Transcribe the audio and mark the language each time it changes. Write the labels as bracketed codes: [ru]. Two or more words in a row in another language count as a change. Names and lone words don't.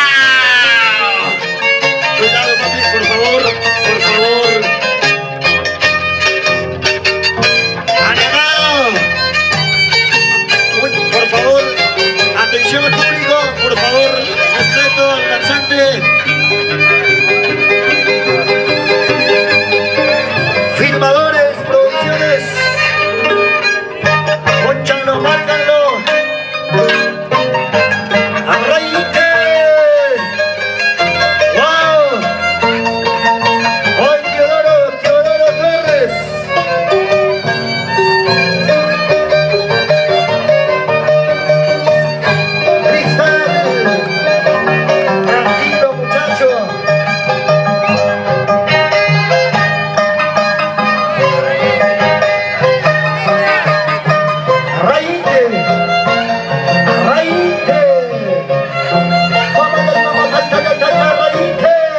[es] Cuidado, papi, por favor, por favor. ¡Anda! Por favor, atención al público, por favor, respeto al danzante. Filmadores, producciones, pónchanlo, márcanlo. ¡Arraíte! ¡Wow! ¡Hoy Teodoro Torres! ¡Cristal! ¡Tranquilo, muchacho! Raíte, raíte, mamá, raíte.